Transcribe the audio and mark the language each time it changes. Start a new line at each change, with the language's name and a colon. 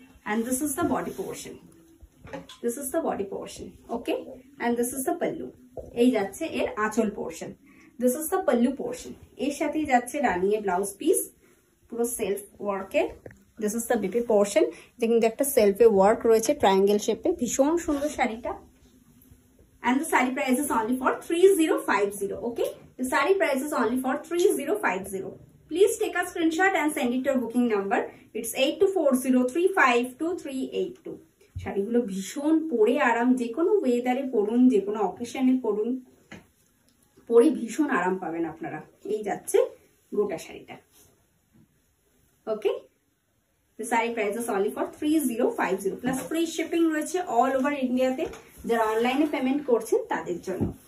English: And this is the body portion, this is the body portion, okay. And this is the pallu,
Bangla: এই যাচ্ছে এর আঁচল portion.
English: this is the pallu portion,
Bangla: এর সাথেই যাচ্ছে রানিয়ে ব্লাউজ পিস পুরো সেলফ ওয়ার্কের।
English: this is the BP portion,
Bangla: এটা কিন্তু একটা সেলফে ওয়ার্ক রয়েছে ট্রায়াঙ্গেল শেপে, ভীষণ সুন্দর শাড়িটা।
English: And the saree price is only for 3050, okay. The saree price is only for 3050. Please take a screenshot and send it to your booking number. It's 8240352382.
Bangla: শাড়িগুলো ভীষণ পরে আরাম, যে কোনো ওয়েদারে পরুন, যে কোনো অকেশনে পরুন, পরে ভীষণ আরাম পাবেন আপনারা। এই যাচ্ছে গোটা শাড়িটা, ওকে।
English: The saree price is only for 3050 plus free shipping
Bangla: রয়েছে অল ওভার ইন্ডিয়াতে, যারা অনলাইনে পেমেন্ট করছেন তাদের জন্য।